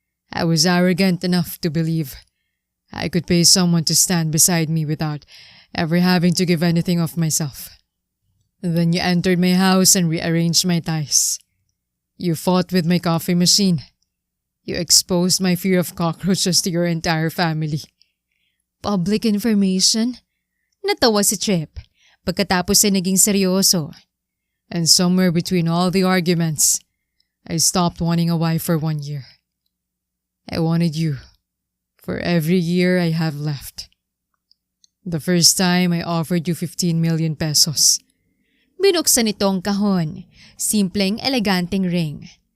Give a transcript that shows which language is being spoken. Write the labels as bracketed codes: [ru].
[en] I was arrogant enough to believe I could pay someone to stand beside me without ever having to give anything of myself. Then you entered my house and rearranged my ties. You fought with my coffee machine. You exposed my fear of cockroaches to your entire family. Public information? [tl] Natawa si Trip pagkatapos ay naging seryoso. [en] And somewhere between all the arguments, I stopped wanting a wife for 1 year. I wanted you for every year I have left. The first time I offered you 15 million pesos. [tl] Binuksan nito ang kahon. Simpleng, eleganteng ring.